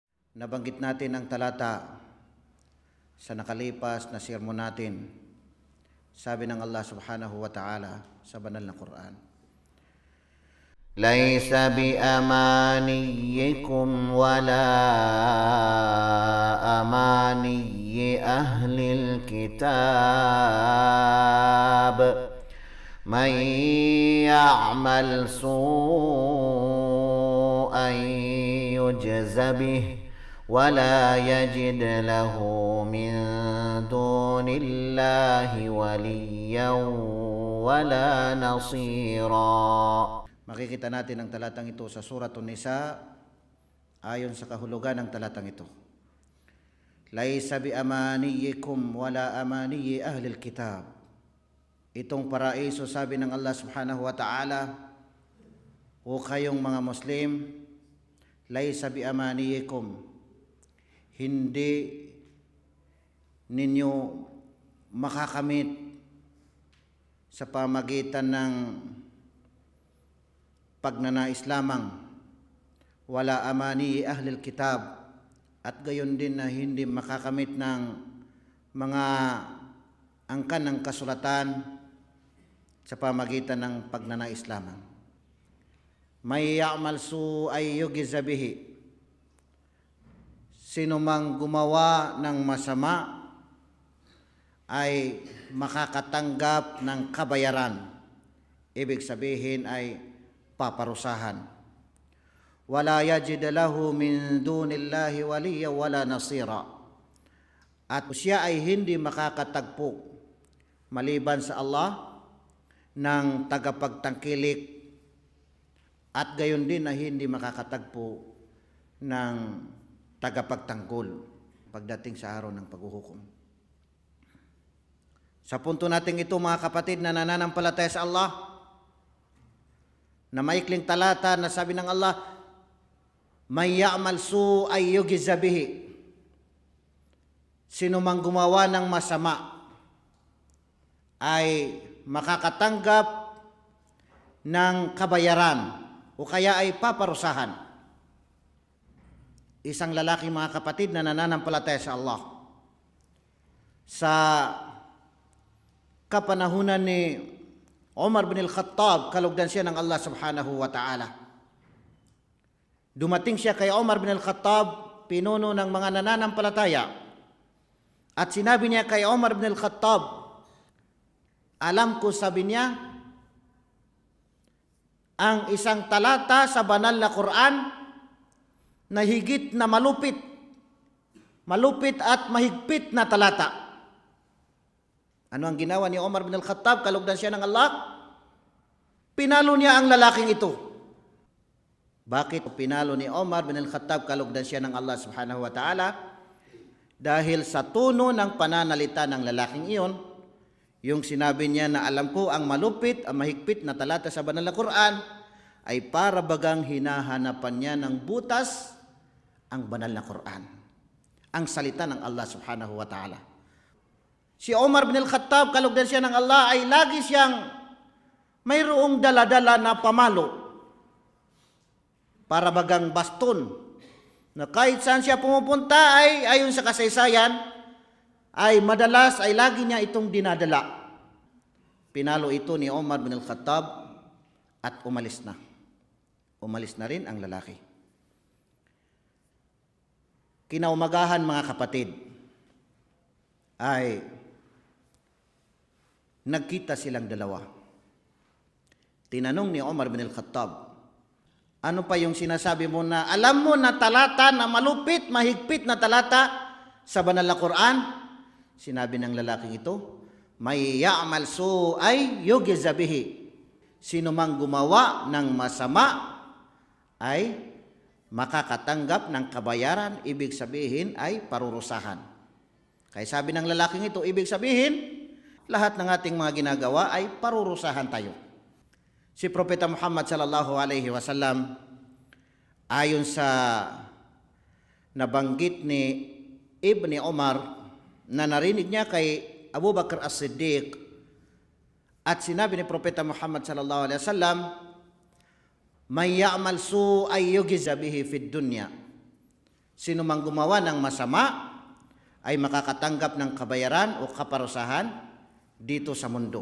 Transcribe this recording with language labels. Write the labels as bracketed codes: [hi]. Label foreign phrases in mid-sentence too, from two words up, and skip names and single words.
[tl] Nabanggit natin ang talata sa nakalipas na sermon natin. Sabi ng Allah [ar] سبحانه وتعالى [tl] sa banal na Quran, [ar] ليس بأمانيكم ولا أماني أهل الكتاب من يعمل سوءا يجز به ولا يجد له من دون الله وليا ولا نصيرا. [tl] makikita natin ang talatang ito sa Suratun Nisa ayon sa kahulugan ng talatang ito. [ar] ليس بأمانيكم ولا أماني أهل الكتاب. [tl] Itong paraiso, sabi ng Allah [ar] سبحانه وتعالى, [tl] o kayong mga Muslim, [ar] ليس بأمانيكم, [tl] hindi ninyo makakamit sa pamagitan ng pagnanais lamang, [ar] ولا أماني أهل الكتاب, [tl] at gayon din na hindi makakamit ng mga angkan ng kasulatan sa pamagitan ng pagnanais lamang. [ar] من يعمل سوءا يجز به, [tl] sino mang gumawa ng masama ay makakatanggap ng kabayaran, ibig sabihin ay paparusahan. [ar] ولا يجد له من دون الله وليا ولا نصيرا, [tl] at siya ay hindi makakatagpo maliban sa Allah ng tagapagtangkilik, at gayon din na hindi makakatagpo ng tagapagtanggol pagdating sa araw ng paghuhukom. Sa punto natin ito, mga kapatid na nananampalataya sa Allah, na maikling talata na sabi ng Allah, [ar] من يعمل سوءا يجز به, [tl] sino mang gumawa ng masama ay makakatanggap ng kabayaran o kaya ay paparusahan. Isang lalaki, mga kapatid, na nananampalataya sa Allah, sa kapanahunan ni Umar bin al-Khattab, kalugdan siya ng Allah [ar] سبحانه وتعالى. [tl] Dumating siya kay Umar bin al-Khattab, pinuno ng mga nananampalataya, at sinabi niya kay Umar bin al-Khattab, alam ko, sabi niya, ang isang talata sa banal na Quran na higit na malupit at mahigpit na talata. Ano ang ginawa ni Umar bin al-Khattab, kalugdan siya ng Allah? Pinalo niya ang lalaking ito. Bakit pinalo ni Umar bin al-Khattab, kalugdan siya ng Allah [ar] سبحانه وتعالى? [tl] Dahil sa tono ng pananalita ng lalaking iyon, yung sinabi niya na alam ko ang malupit, ang mahigpit na talata sa banal na Quran, ay para bagang hinahanapan niya ng butas ang banal na Quran, ang salita ng Allah [ar] سبحانه وتعالى. [tl] Si Umar bin al-Khattab, kalugdan siya ng Allah, ay lagi siyang mayroong dala-dala na pamalo, para bagang baston, na kahit saan siya pumupunta ay ayon sa kasaysayan, ay madalas ay lagi niya itong dinadala. Pinalo ito ni Umar bin al-Khattab at umalis na. Umalis na rin ang lalaki. Kinaumagahan, mga kapatid, ay nagkita silang dalawa. Tinanong ni Umar bin al-Khattab, ano pa yung sinasabi mo na alam mo na talata na malupit, mahigpit na talata sa banal na Quran? Sinabi ng lalaking ito, [ar] من يعمل سوءا يجز به, [tl] sino mang gumawa ng masama ay makakatanggap ng kabayaran, ibig sabihin ay parurusahan. Kaya sabi ng lalaking ito, ibig sabihin, lahat ng ating mga ginagawa ay parurusahan tayo. Si Propeta Muhammad [ar] صلى الله عليه وسلم, [tl] ayon sa nabanggit ni Ibni Umar, na narinig niya kay Abu Bakr as-Siddiq, at sinabi ni Propeta Muhammad [ar] صلى الله عليه وسلم, من يعمل سوءا يجز به في الدنيا, [tl] Sino mang gumawa ng masama ay makakatanggap ng kabayaran o kaparusahan dito sa mundo.